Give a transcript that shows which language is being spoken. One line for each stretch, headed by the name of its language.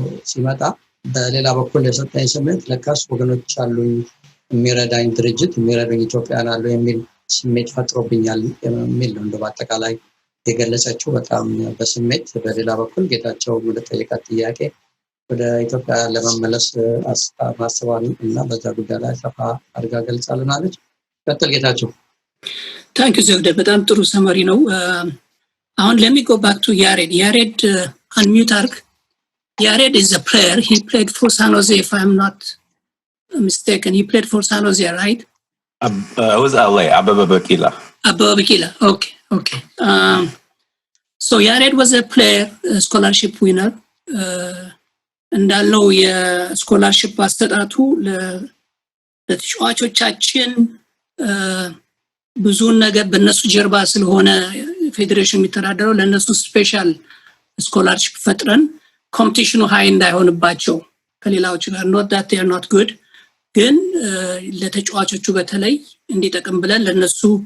Amharic: ሲመጣ በሌላ በኩል የሰጠኝ ስሜት ለካስ ወገኖች አሉኝ፣ የሚረዳኝ ድርጅት የሚረዱኝ ኢትዮጵያን አሉ የሚል ስሜት ፈጥሮብኛል የሚል ነው እንደው በአጠቃላይ የገለጸችው በጣም በስሜት። በሌላ በኩል ጌታቸው ለጠየቃት ጥያቄ ወደ ኢትዮጵያ ለመመለስ ማሰቧን እና በዛ ጉዳይ ላይ ሰፋ አድርጋ ገልጻልናለች። ቀጥል ጌታቸው። ታንክ ዩ ዘውዴ፣ በጣም ጥሩ ሰመሪ ነው። አሁን
English: let me go back to Yared. Yared, unmute arc. Yared is a player. He played for San Jose, if I'm not mistaken. He played for San Jose, right? It was LA, Ababa Bakila. Ababa Bakila, okay. So Yared was a player, a scholarship winner.
Amharic: እንዳለው የስኮላርሺፕ አስተጣጡ ለተጫዋቾቻችን ብዙ ነገር በእነሱ ጀርባ ስለሆነ ፌዴሬሽን የሚተዳደረው ለእነሱ ስፔሻል ስኮላርሺፕ ፈጥረን ኮምፒቲሽኑ ሃይ እንዳይሆንባቸው ከሌላዎች ጋር
English: not that they are not good
Amharic: ግን ለተጫዋቾቹ በተለይ እንዲጠቅም ብለን ለነሱ